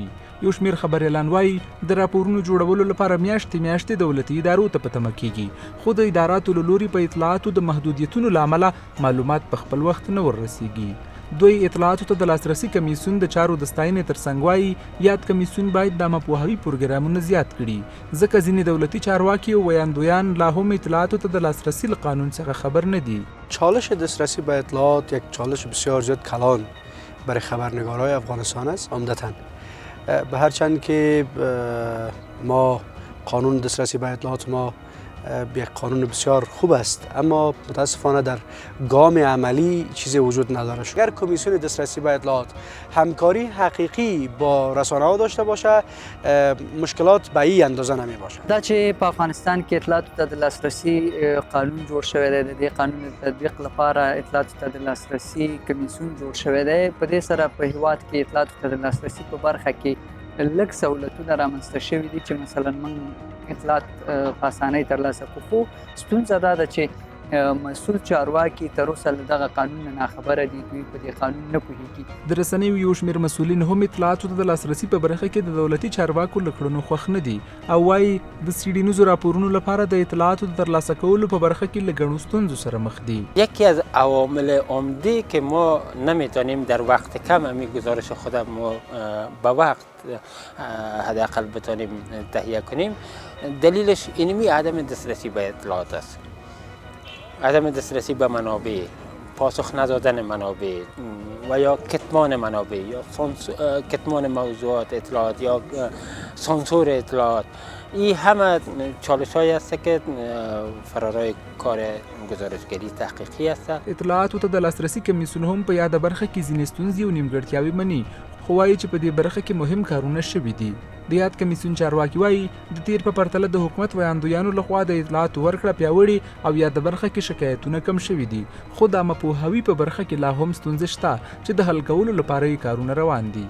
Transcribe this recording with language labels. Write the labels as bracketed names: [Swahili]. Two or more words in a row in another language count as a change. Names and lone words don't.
[Pashto] یو شمېر خبریالان وایي د راپورونو جوړولو لپاره میاشتې دولتي ادارو ته په تمه کیږي، خو د اداراتو له لوري په اطلاعاتو د محدودیتونو له امله معلومات په خپل وخت نه وررسیږي. دوی اطلاعاتو ته د لاسرسي کمیسیون د چارو د ستاینې ترڅنګ وایي یاد کمیسیون باید د مپوهاوي پروګرامونه زیات کړي، ځکه ځینې دولتي چارواکي او ویاندویان لا هم اطلاعاتو ته د لاسرسی له قانون څخه خبر نه دي. [Persian] چالش دسترسی به اطلاعات یک چالش بسیار زیاد کلان برای خبرنگارای افغانستان است. عمدتاً به هر چند که ما قانون دسترسی به اطلاعات ما یک قانون بسیار خوب است، اما متاسفانه در گام عملی چیزی وجود نداره. اگر کمیسیون دسترسی به اطلاعات همکاری حقیقی با رسانه ها داشته باشه، مشکلات به این اندازه نمی باشه. [Pashto] دا چې په افغانستان کې اطلاعاتو ته د لاسرسي قانون جوړ شوی دی، د دې قانون د تطبیق لپاره اطلاعاتو ته د لاسرسي کمیسیون جوړ شوی دی. په دې سره په هیواد کې اطلاعاتو ته د لاسرسي په برخه کې لږ سہولتونه رامنځته شوي دي چې مثلا موږ اطلاعات په اسانۍ ترلاسه کړو، خو ستونزه دا ده چې مسؤل چارواکي تر اوسه له دغه قانون نه ناخبره دي، دوی په دې قانون نه پوهېږي. د رسنیو یو شمېر مسؤلین هم اطلاعاتو ته د لاسرسي په برخه کې د دولتي چارواکو له کړنو خوښ نه دي او وایي د څېړنیزو راپورونو لپاره د اطلاعاتو د ترلاسه کولو په برخه کې له ګڼو ستونزو سره مخ دي. [Persian] یکی از عوامل عمده که ما نمیتونیم در وقت کم همین گزارش خودم به وقت حداقل بتونیم تهیه کنیم، دلیلش اینمی عدم دسترسی به اطلاعات است. عدم دسترسی به منابع، پاسخ ندادن منابع و یا کتمان منابع یا کتمان موضوعات اطلاعات یا سانسور اطلاعات، این همه چالش هایی است که فرارای کار گزارشگری تحقیقی است. [Pashto] اطلاعاتو ته د لاسرسي کمیسیون هم په یاده برخه کې ځینې ستونزې او نیمګړتیاوې مني، خو وایي چې په دې برخه کې مهم کارونه شوي دي. د یاد کمیسیون چارواکي وایي د تیر په پرتله د حکومت ویاندویانو لخوا د اطلاعاتو ورکړه پیاوړې او یاده برخه کې شکایتونه کم شوي دي، خو د مپوهاوي په برخه کې لا هم ستونزې شته چې د حل کولو لپاره یې کارونه روان دي.